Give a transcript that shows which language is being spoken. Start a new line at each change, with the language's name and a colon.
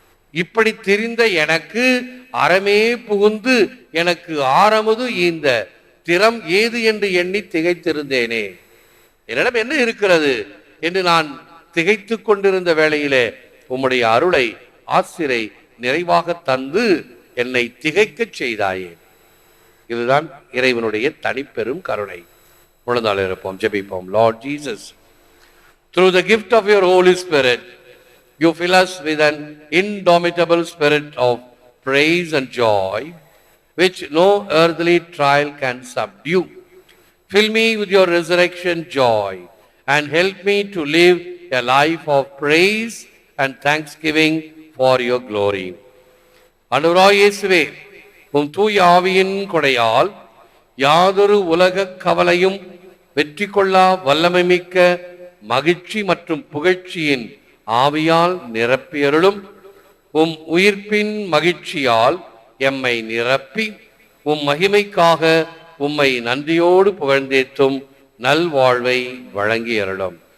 Tamil: இப்படி தெரிந்த எனக்கு அறமே புகுந்து எனக்கு ஆரமுது ஈந்த திறம் ஏது என்று எண்ணி திகைத்திருந்தேனே. என்னிடம் என்ன இருக்கிறது என்று நான் திகைத்து கொண்டிருந்த வேளையிலே உம்முடைய அருளை ஆசிரை நிறைவாக தந்து என்னை திகைக்கச் செய்தாயே. இதுதான் இறைவனுடைய தனிப்பெரும் கருணை. முழந்தாள் இருப்போம், ஜெபிப்போம்.
English: Lord Jesus, through the gift of your Holy Spirit, you fill us with an indomitable spirit of praise and joy, which no earthly trial can subdue. Fill me with your resurrection joy and help me to live a life of praise and thanksgiving for your glory.
Tamil: ஆண்டவராகிய இயேசுவே, உம் தூய ஆவியின் கொடையால் யாதொரு உலக கவலையும் வெற்றி கொள்ளா வல்லமை மிக்க மகிழ்ச்சி மற்றும் புகழ்ச்சியின் ஆவியால் நிரப்பியருளும். உம் உயிர்ப்பின் மகிழ்ச்சியால் எம்மை நிரப்பி உம் மகிமைக்காக உம்மை நன்றியோடு புகழ்ந்தேத்தும் நல்வாழ்வை வழங்கியருளும்.